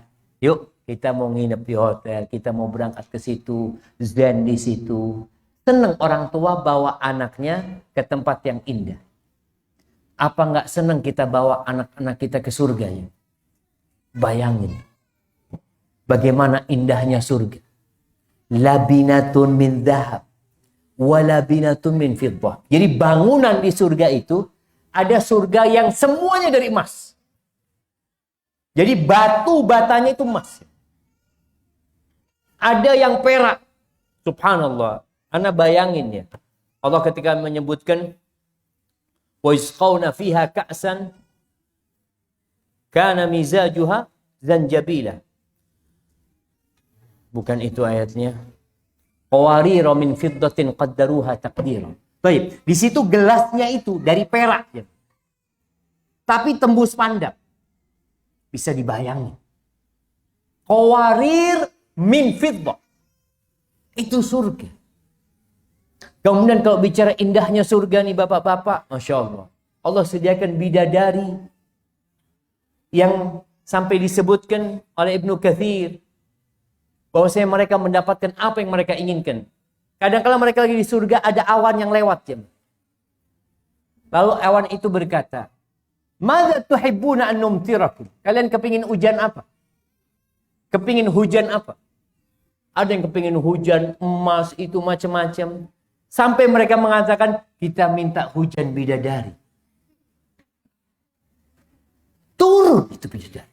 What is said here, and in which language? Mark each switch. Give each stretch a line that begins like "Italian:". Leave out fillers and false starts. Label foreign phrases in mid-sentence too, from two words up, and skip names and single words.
Indonesian: Yuk, kita mau nginep di hotel, kita mau berangkat ke situ, zen di situ. Senang orang tua bawa anaknya ke tempat yang indah. Apa nggak senang kita bawa anak-anak kita ke surganya? Bayangin. Bagaimana indahnya surga.
Arabic: لبنة من ذهب. ولبنة من فضة.
Indonesian: Jadi bangunan di surga itu ada surga yang semuanya dari emas. Jadi batu batanya itu emas. Ada yang perak. Subhanallah. Anda bayangin ya. Allah ketika menyebutkan
Arabic: ويسقون فيها كأسا كان مزاجها زنجبيلا.
Indonesian: Bukan itu ayatnya.
Arabic: قوارير من فضة قدروها تقديرا.
Indonesian: Baik, di situ gelasnya itu dari perak ya. Tapi tembus pandang. Bisa dibayangin.
Arabic: قوارير من فضة.
Indonesian: Itu surga. Kemudian kalau bicara indahnya surga nih bapak-bapak,
Arabic: ما شاء الله.
Indonesian: Allah sediakan bidadari yang sampai disebutkan oleh Ibnu Katsir bahwasanya mereka mendapatkan apa yang mereka inginkan. Kadang-kala mereka lagi di surga ada awan yang lewat ya. Lalu awan itu berkata,
Arabic: "ماذا تحبون أن نمطركم?"
Indonesian: Kalian kepingin hujan apa? Kepingin hujan apa? Ada yang kepingin hujan emas itu macam-macam. Sampai mereka mengatakan, kita minta hujan bidadari. Turun itu bidadari.